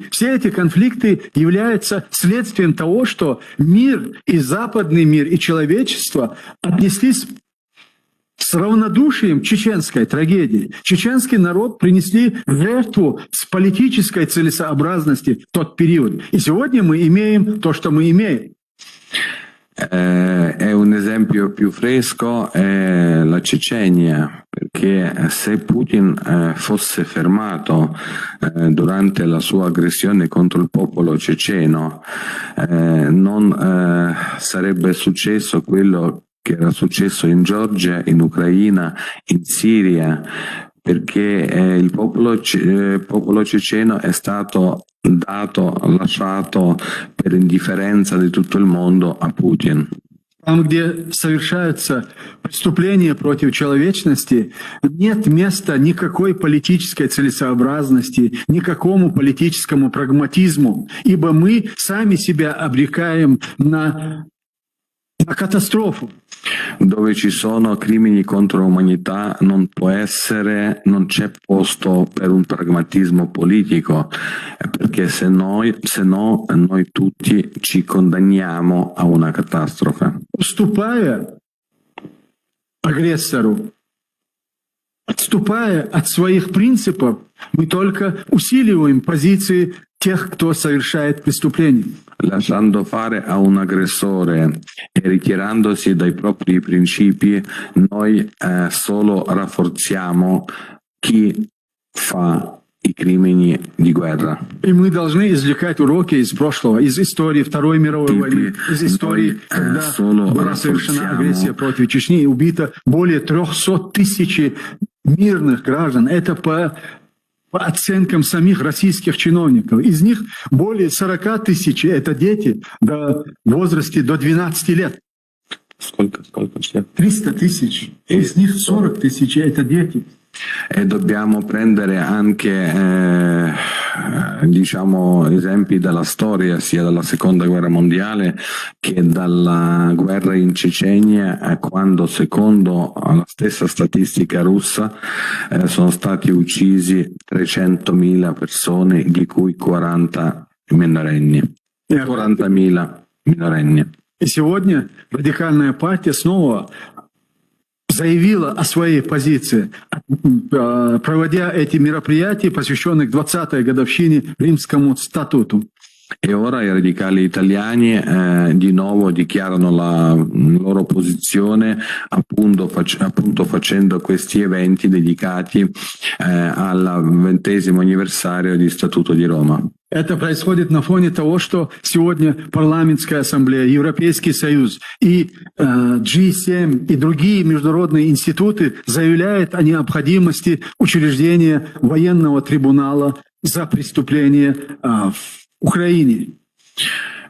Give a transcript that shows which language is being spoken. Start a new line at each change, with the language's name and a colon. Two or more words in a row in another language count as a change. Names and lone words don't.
Russian: Все эти конфликты являются следствием того, что мир, и западный мир, и человечество отнеслись с равнодушием чеченской трагедии. Чеченский народ принесли в жертву с политической целесообразности в тот период. И сегодня мы имеем то, что мы имеем.
Italian: È un esempio più fresco è la Cecenia, perché se Putin fosse fermato durante la sua aggressione contro il popolo ceceno, non sarebbe successo quello che era successo in Georgia, in Ucraina, in Siria, perché il popolo ceceno è stato lasciato per indifferenza di tutto il mondo a Putin.
Russian: Там, где совершаются преступления против человечности, нет места никакой политической целесообразности, никакому политическому прагматизму, ибо мы сами себя обрекаем на катастрофу.
Italian: Dove ci sono crimini contro l'umanità non c'è posto per un pragmatismo politico, perché se no noi tutti ci condanniamo a una catastrofe.
Russian: Уступая агрессору, отступая от своих принципов, мы только усиливаем позиции тех, кто совершает преступления.
Italian: Lasciando fare a un aggressore e ritirandosi dai propri principi, noi solo rafforziamo chi fa i crimini di guerra.
Russian: И мы должны извлекать уроки из прошлого, из истории Второй мировой войны, из истории, когда была совершена агрессия против Чечни и убито более 300 тысяч мирных граждан. Это по оценкам самих российских чиновников. Из них более 40 тысяч – это дети в возрасте до 12 лет. Сколько? 300 тысяч. Из них 40 тысяч – это дети.
Italian: E dobbiamo prendere anche esempi dalla storia, sia dalla Seconda Guerra Mondiale che dalla guerra in Cecenia, quando secondo la stessa statistica russa sono stati uccisi 300.000 persone, di cui 40 minorenni. 40.000 minorenni.
Russian: И сегодня радикальная партия снова заявила о своей позиции, проводя эти мероприятия, посвященных 20-й годовщине Римскому статуту.
Italian: E ora i radicali italiani di nuovo dichiarano la loro posizione, appunto facendo questi eventi dedicati al 20° anniversario di Statuto di Roma.
Russian: Это происходит на фоне того, что сегодня Парламентская ассамблея, Европейский Союз и G7 и другие международные институты заявляют о необходимости учреждения военного трибунала за преступления в Украине.